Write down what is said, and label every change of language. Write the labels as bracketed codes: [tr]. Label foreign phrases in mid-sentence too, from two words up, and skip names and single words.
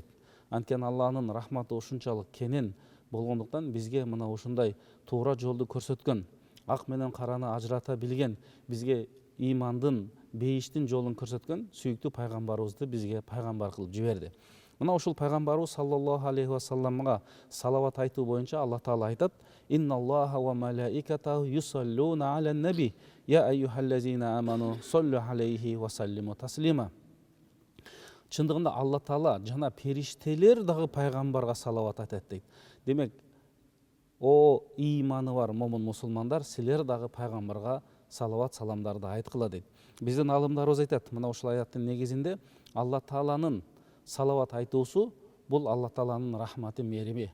[ky] Анткени Алланын рахматы ушунчалык кенен болгондуктан бизге мына ушундай туура жолду көрсөткөн, ак менен караны ажырата билген, бизге имандын, бейиштин жолун көрсөткөн сүйүктүү пайгамбарыбызды бизге пайгамбар кылып жиберди. Мына ушул пайгамбарыбыз [ar] صلى الله عليه وسلم [ky] салават айтуу боюнча Алла Таала айтат: [ar] "إن الله وملائكته يصلون على النبي يا أيها الذين آمنوا صلوا عليه وسلموا تسليما." [ky] Чындыгында Алла Таала жана периштелер дагы пайгамбарга салават айтат дейт. Демек, о иманы бар момун мусулмандар, силер дагы пайгамбарга салават саламдарды айткыла дейт. Биздин алымдарыбыз айтат, мына ушул аяттын негизинде Алла Тааланын салават айтуусу бул Алла Тааланын рахматы, мерими.